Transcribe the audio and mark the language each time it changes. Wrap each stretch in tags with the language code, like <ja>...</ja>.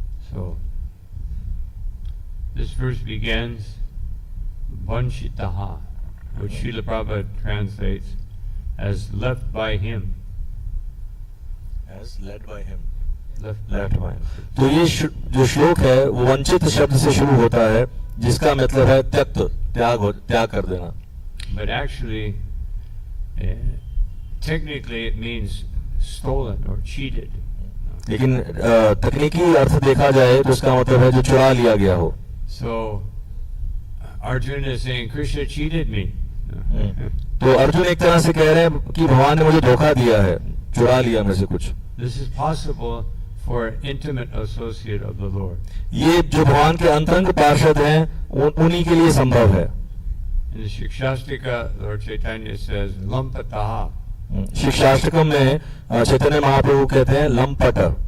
<en>So, this verse begins Vanshitaha, which Srila Prabhupada translates as left by him. As led by him. Left by him.</en> <hi>तो ये जो श्लोक है वो वंचित शब्द से शुरू होता है जिसका मतलब है त्यक्त त्याग कर देना.</hi> <en>But actually, technically it means stolen or cheated.</en> <hi>लेकिन तकनीकी अर्थ देखा जाए तो इसका मतलब है जो चुरा लिया गया हो.</hi> <en>So, Arjuna is saying, Krishna cheated me.</en> <hi>तो अर्जुन एक तरह से कह रहे हैं कि भगवान ने मुझे धोखा दिया है, चुरा लिया मेरे से कुछ.</hi> <en>This is possible for an intimate associate of the Lord.</en> <hi>ये जो भगवान के अंतरंग पार्षद हैं उन्हीं के लिए संभव है.</hi> <en>In the Shikshastika, Lord Chaitanya says, Lampataha.</en> <hi>शिक्षाष्टकम में चैतन्य महाप्रभु कहते हैं लंपट.</hi>